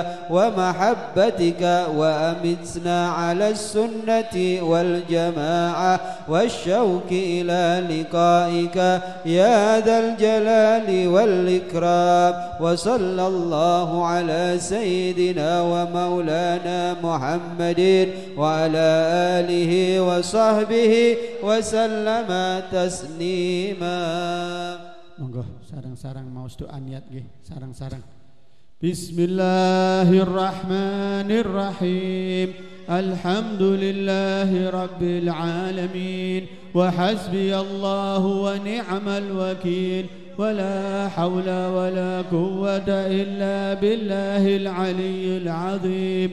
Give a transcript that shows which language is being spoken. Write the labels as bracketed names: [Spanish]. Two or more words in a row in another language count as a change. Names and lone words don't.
[Arabic] ومحبتك وأمتنا على السنة والجماعة والشوق إلى لقائك يا ذا الجلال والإكرام وصلى الله على سيدنا ومولانا محمد وعلى آله وصحبه وسلم تسليما. [Javanese] Monggo sarang-sarang maos doa niat nggih, sarang-sarang. [Arabic] Bismillahirrahmanirrahim. الحمد لله رب العالمين. وحسبي الله ونعم الوكيل. ولا حول ولا قوة إلا بالله العلي العظيم.